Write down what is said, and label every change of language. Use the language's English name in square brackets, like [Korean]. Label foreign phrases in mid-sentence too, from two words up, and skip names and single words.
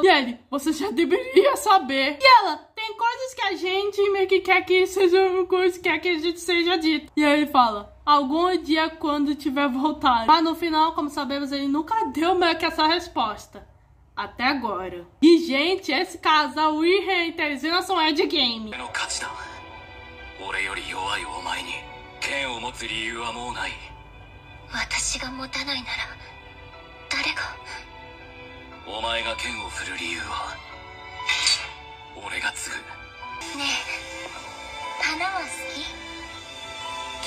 [Portuguese] E ele, você já deveria saber. E ela, tem coisas que a gente meio que quer que sejam coisas que quer que a gente seja dito. E aí ele fala, algum dia quando tiver voltado. Mas no final, como sabemos, ele nunca deu meio que essa resposta. Até agora. E gente, esse casal, Wilhelm e Teresina, são Ed Game. [Japanese] 剣を持つ理由はもうない。私が持たないなら誰が。お前が剣を振る理由は俺が継ぐ。ねえ、花は好き？